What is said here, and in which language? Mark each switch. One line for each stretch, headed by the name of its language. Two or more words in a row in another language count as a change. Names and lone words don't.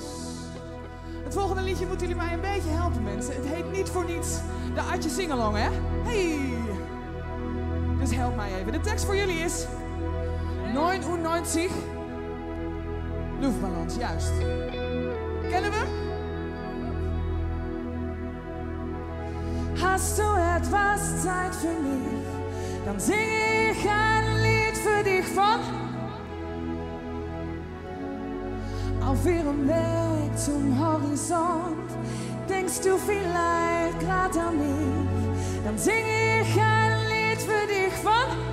Dutch: Het volgende liedje moeten jullie mij een beetje helpen, mensen. Het heet niet voor niets de Atje Singalong, hè? Hey! Dus help mij even. De tekst voor jullie is 99 Luftballons, juist. Kennen we?
German: Hast du etwas Zeit für mich, dann singe ich ein Lied für dich von. Auf ihrem Weg zum Horizont denkst du vielleicht gerade an mich, dann singe ich ein Lied für dich von.